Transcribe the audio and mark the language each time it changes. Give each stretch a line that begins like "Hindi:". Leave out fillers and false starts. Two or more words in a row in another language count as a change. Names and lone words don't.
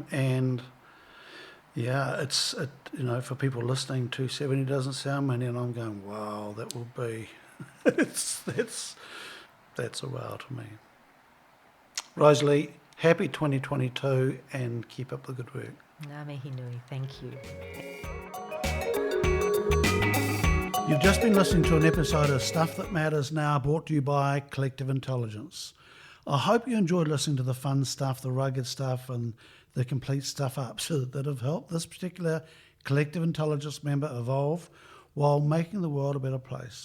English: And it's for people listening, 270 doesn't sound many, and I'm going, wow, that will be. That's a wow to me. Rosalie, happy 2022 and keep up the good work.
Māori: Ngā mihi nui,
English: thank you. You've just been listening to an episode of Stuff That Matters Now, brought to you by Collective Intelligence. I hope you enjoyed listening to the fun stuff, the rugged stuff and the complete stuff-ups that have helped this particular Collective Intelligence member evolve while making the world a better place.